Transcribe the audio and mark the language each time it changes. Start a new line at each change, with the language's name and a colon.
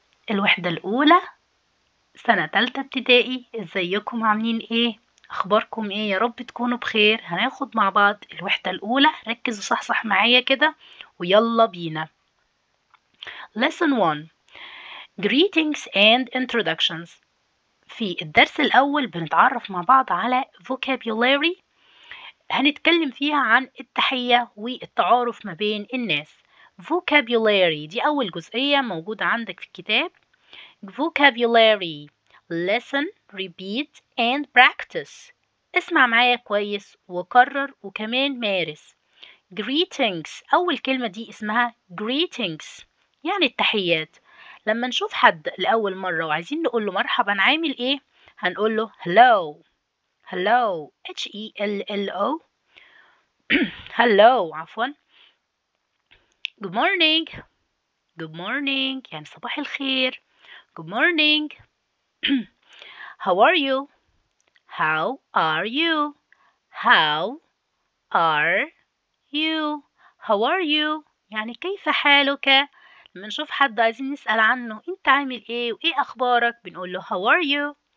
Arabic: الوحدة الأولى، سنة تالتة ابتدائي. ازيكم عاملين ايه؟ اخباركم ايه؟ يا رب تكونوا بخير. هناخد مع بعض الوحدة الأولى. ركز وصحصح معايا كده ويلا بينا.
English: Lesson 1. Greetings and introductions.
Arabic: في الدرس الأول بنتعرف مع بعض على vocabulary. هنتكلم فيها عن التحية والتعارف ما بين الناس. vocabulary دي أول جزئية موجودة عندك في الكتاب.
English: vocabulary listen, repeat and practice.
Arabic: اسمع معايا كويس وكرر وكمان مارس. greetings، أول كلمة دي اسمها greetings يعني التحيات. لما نشوف حد لأول مرة وعايزين نقول له مرحبا عامل ايه، هنقول له hello.
English: hello H-E-L-L-O hello عفوا. good morning. good morning
Arabic: يعني صباح الخير.
English: good morning. how are you. how are you. how are you. how are you
Arabic: يعني كيف حالك. لما نشوف حد عايزين نسأل عنه انت عامل ايه وايه اخبارك، بنقول له how are you.